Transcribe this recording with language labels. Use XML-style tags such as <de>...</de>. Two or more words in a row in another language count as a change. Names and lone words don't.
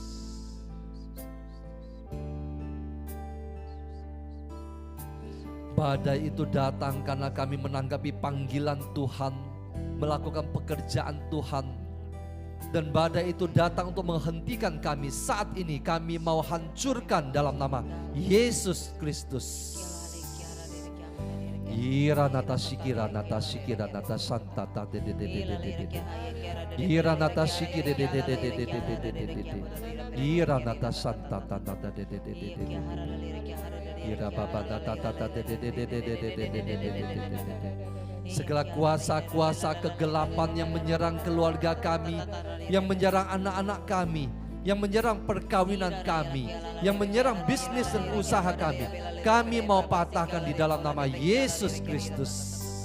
<id>Badai itu datang karena kami menanggapi panggilan Tuhan, melakukan pekerjaan Tuhan. Dan badai itu datang untuk menghentikan kami. Saat ini kami mau hancurkan dalam nama Yesus Kristus. Ira nata shikira nata santa ta de de de de de de de. Ira nata shikira de de de de de de de de de de. Ira nata santa ta ta de de de de de de. Ira baba ta ta ta de de de de de de de de de de. Segala kuasa-kuasa kegelapan yang menyerang keluarga kami, yang menyerang anak-anak kami, yang menyerang perkawinan kami, yang menyerang bisnis dan usaha kami mau patahkan di dalam nama Yesus Kristus.</id>